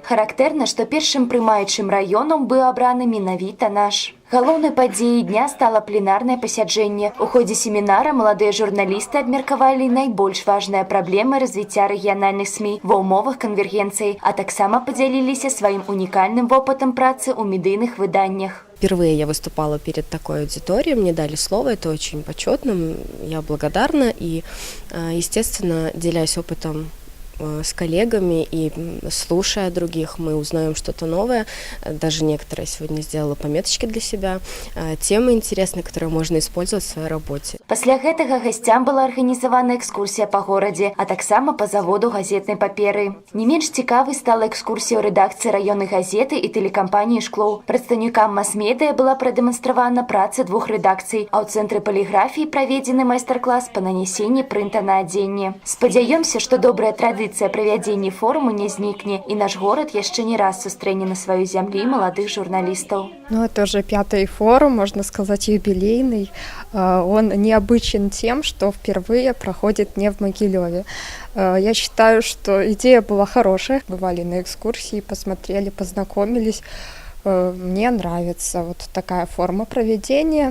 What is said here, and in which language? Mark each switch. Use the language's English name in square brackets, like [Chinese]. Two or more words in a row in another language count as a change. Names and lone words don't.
[Belarusian] Характэрна, што першым прымаючым раёнам быў абраны менавіта наш. Галоўнай падзеяй дня стала пленарнае пасяджэнне. У ходзе семінара маладыя журналісты абмеркавалі найбольш важныя праблемы развіцця рэгіянальных СМІ ва ўмовах канвергенцыі, а таксама падзяліліся сваім унікальным вопытам працы ў медыйных выданнях. [Russian] Впервые я выступала перед такой аудиторией, мне дали слово, это очень почетно, я благодарна и, естественно, делясь опытом с коллегами и слушая других, мы узнаем что-то новое. Даже некоторые сегодня сделала пометочки для себя, темы интересные, которые можно использовать в своей работе. [Belarusian] Пасля гэтага гасцям была арганізавана экскурсія па горадзе, а таксама па заводу газетнай паперы. Не менш цікавай стала экскурсія ў рэдакцыі раённай газеты і тэлекампаніі «Шклоў». Прадстаўнікам мас-медыя была прадэманстравана праца двух рэдакцый, а ў цэнтры паліграфіі праведзены майстар-клас па нанясенні прынта на адзенне. Спадзяёмся, што добрая традыцыя правядзення форуму не знікне, [Russian] и наш город [Belarusian] яшчэ не раз сустрэне на сваёй зямлі маладых журналистов. [Russian] Ну, это уже пятый форум, можно сказать, юбилейный. Он необычен тем, что впервые проходит не в Могилеве. Я считаю, что идея была хорошая. Бывали на экскурсии, посмотрели, познакомились. Мне нравится вот такая форма проведения.